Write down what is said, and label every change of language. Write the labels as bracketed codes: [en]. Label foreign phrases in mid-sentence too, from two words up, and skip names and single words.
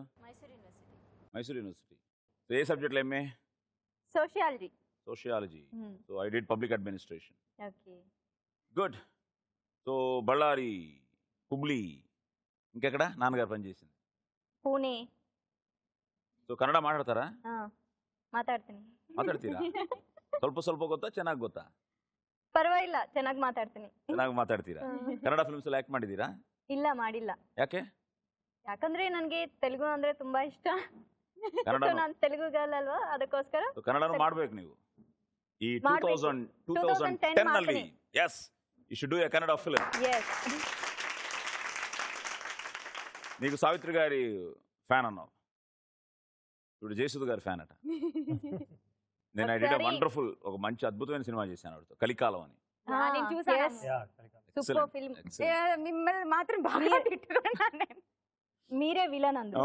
[te] మైసూర్ యూనివర్సిటీ. సో ఏ సబ్జెక్ట్లో ఎంఏ? [en] Sociology. So I did public administration. [te] గుడ్. సో బళ్ళారి, హుబ్లీ, ఇంకెక్కడ నాన్నగారు పనిచేసింది? పూణే. సో కన్నడ మాట్లాడతారా? [kn] ಮಾತಾಡ್ತೀರಾ? ಸ್ವಲ್ಪ ಗೊತ್ತಾ, ಚೆನ್ನಾಗಿ ಗೊತ್ತಾ? ಪರವಾಗಿಲ್ಲ, ಚೆನ್ನಾಗಿ ಮಾತಾಡ್ತೀರಾ. ಕನ್ನಡ ಫಿಲ್ಮ್ಸ್ ಆಕ್ಟ್ ಮಾಡಿದೀರಾ? ಇಲ್ಲ, ಮಾಡಿಲ್ಲ. ಯಾಕೆ? ಯಾಕಂದ್ರೆ ನನಗೆ ತೆಲುಗು ಅಂದ್ರೆ ತುಂಬಾ ಇಷ್ಟ. ಕನ್ನಡ ನಾನು ತೆಲುಗು ಗರ್ಲ್ ಅಲ್ವಾ, ಅದಕ್ಕೋಸ್ಕರ ಕನ್ನಡನೂ ಮಾಡ್ಬೇಕು ನೀವು. ಈ 2010 ನಲ್ಲಿ [en] yes you should do a Kannada film. [te] నీకు సావిత్రి గారి ఫ్యాన్ అన్నావు, ఇప్పుడు జయసుధ గారి ఫ్యాన్ అట. నేను [en] I did a wonderful, [te] ఒక మంచి అద్భుతమైన సినిమా చేశాను ఆవిడతో, కలికాలం అని. [en] super film. [te] మిమ్మల్ని మాత్రం బాగా తిట్టుకున్నాను నేను. మీరే విలన్ అందులో.